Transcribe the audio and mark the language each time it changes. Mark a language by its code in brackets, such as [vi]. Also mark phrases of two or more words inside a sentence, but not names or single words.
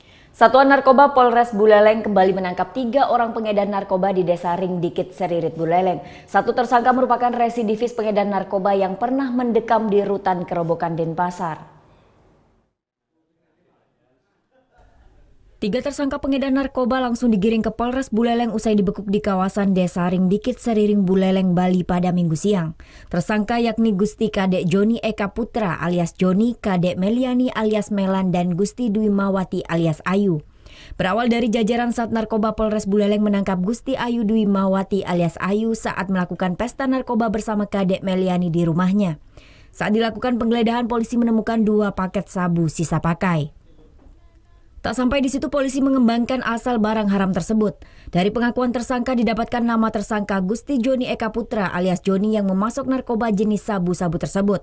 [id] Satuan Narkoba Polres Buleleng kembali menangkap 3 orang pengedar narkoba di Desa Ringdikit, Seririt, Buleleng. Satu tersangka merupakan residivis pengedar narkoba yang pernah mendekam di rutan Kerobokan, Denpasar. 3 tersangka pengedar narkoba langsung digiring ke Polres Buleleng usai dibekuk di kawasan Desa Ringdikit, Seriring, Buleleng, Bali pada Minggu siang. Tersangka yakni Gusti Kadek Joni Eka Putra alias Joni, Kadek Meliani alias Melan, dan Gusti Dwi Mawati alias Ayu. Berawal dari jajaran Sat Narkoba Polres Buleleng menangkap Gusti Ayu Dwi Mawati alias Ayu saat melakukan pesta narkoba bersama Kadek Meliani di rumahnya. Saat dilakukan penggeledahan, polisi menemukan 2 paket sabu sisa pakai. Tak sampai di situ, polisi mengembangkan asal barang haram tersebut. Dari pengakuan tersangka didapatkan nama tersangka Gusti Joni Eka Putra alias Joni yang memasok narkoba jenis sabu-sabu tersebut.